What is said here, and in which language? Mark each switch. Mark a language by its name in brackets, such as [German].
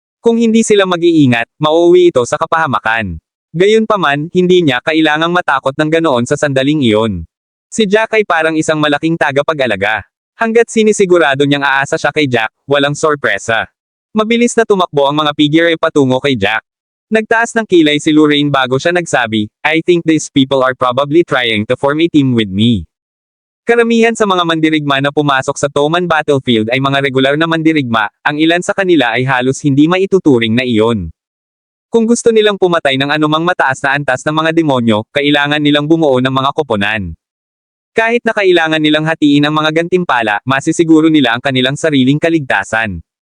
[Filipino] Kung hindi sila mag-iingat, mauuwi ito sa kapahamakan. Gayunpaman, hindi niya kailangang matakot ng ganoon sa sandaling iyon. Si Jack ay parang isang malaking tagapag-alaga. Hanggat sinisigurado niyang aasa siya kay Jack, walang sorpresa. Mabilis na tumakbo ang mga figure patungo kay Jack. Nagtaas ng kilay si Lorraine bago siya nagsabi, [English] I think these people are probably trying to form a team with me. [Filipino] Karamihan sa mga mandirigma na pumasok sa Toman battlefield ay mga regular na mandirigma, ang ilan sa kanila ay halos hindi maituturing na iyon. Kung gusto nilang pumatay ng anumang mataas na antas ng mga demonyo, kailangan nilang bumuo ng mga koponan. Kahit na kailangan nilang hatiin ang mga gantimpala, masisiguro nila ang kanilang sariling kaligtasan.